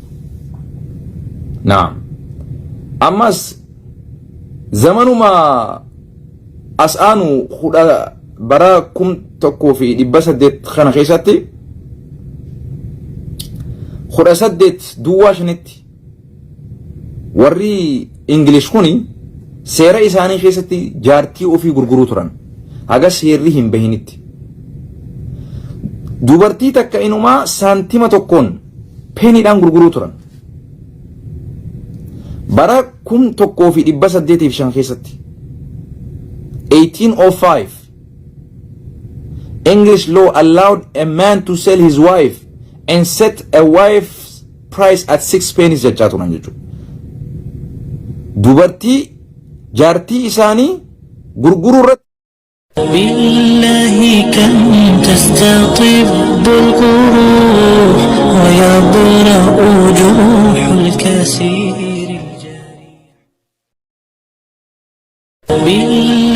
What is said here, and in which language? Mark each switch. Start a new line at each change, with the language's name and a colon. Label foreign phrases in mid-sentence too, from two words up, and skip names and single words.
Oromo: naam ammas zamanuma as aanu bara 1800 kana keessatti 18 duwwaa shanitti warri English kuni seera isaanii keessatti jaartii ofii gurguruu turan haga seerri hin bahinitti. dubartii takka inumaa saantima tokkoon peeniidhaan gurguruu turan bara 1805 keessatti 1805
English: English law allowed a man to sell his wife and set a wife's price at 6 pennies
Oromo: jechaa turan jechuudha. dubartii jaartii isaanii gurguruu irratti
Arabic: بالله كم تستطيب القروح ويبرأ جروح الكثير الجريح.